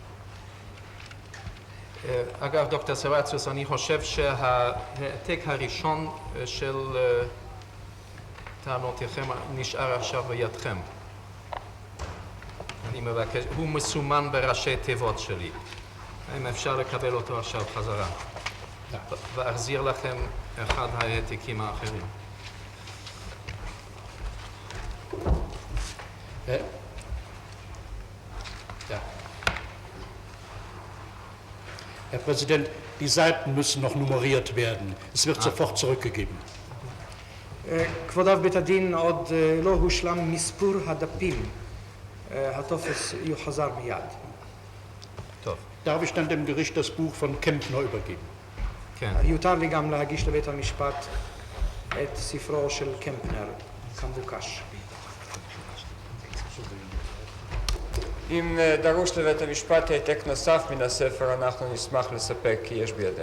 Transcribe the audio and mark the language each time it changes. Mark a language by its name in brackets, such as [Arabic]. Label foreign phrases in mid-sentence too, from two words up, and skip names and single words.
[Hebrew] אגב, דוקטור סבציוס, אני חושב שהעתק הראשון של טענותיכם נשאר עכשיו בידכם. אני מבקש, הוא מסומן בראשי תיבות שלי. האם אפשר לקבל אותו עכשיו חזרה? ואחזיר לכם אחד העתקים האחרים. [German] Ja. Herr Präsident, die Seiten müssen noch nummeriert werden. Es wird sofort zurückgegeben. [Hebrew] כבוד אב בית הדין, עוד לא הושלם מספור הדפים. הטופס יוחזר מיד. טוב. [German] Darf ich dann dem Gericht das Buch von Kempner übergeben? [Hebrew] כן. יותר לי גם להגיש לבית המשפט את ספרו של קמפנר, כמבוקש. אם דרוש לבית המשפט העתק נוסף מן הספר, אנחנו נשמח לספק כי יש בידינו.